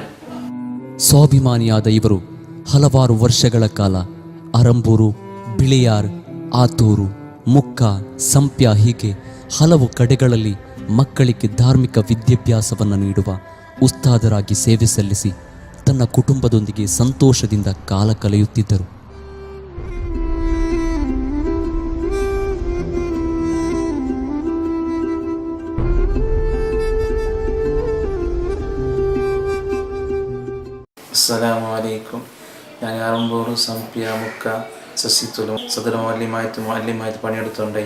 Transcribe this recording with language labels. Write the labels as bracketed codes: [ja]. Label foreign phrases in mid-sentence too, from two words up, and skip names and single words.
[kn] ಸ್ವಾಭಿಮಾನಿಯಾದ ಇವರು ಹಲವಾರು ವರ್ಷಗಳ ಕಾಲ ಅರಂಬೂರು, ಬಿಳಿಯಾರ್, ಆತೂರು, ಮುಕ್ಕ, ಸಂಪ್ಯ ಹೀಗೆ ಹಲವು ಕಡೆಗಳಲ್ಲಿ ಮಕ್ಕಳಿಗೆ ಧಾರ್ಮಿಕ ವಿದ್ಯಾಭ್ಯಾಸವನ್ನು ನೀಡುವ ಉಸ್ತಾದರಾಗಿ ಸೇವೆ ಸಲ್ಲಿಸಿ ತನ್ನ ಕುಟುಂಬದೊಂದಿಗೆ ಸಂತೋಷದಿಂದ ಕಾಲ ಕಳೆಯುತ್ತಿದ್ದರು. [ar] السلام عليكم. [ml] ഞാൻ അറമ്പൂർ, സംപ്യ, മുക്ക, സസിത്തുലും സദർ മുഅല്ലിമായിട്ട് പണിയെടുത്തുണ്ടായി.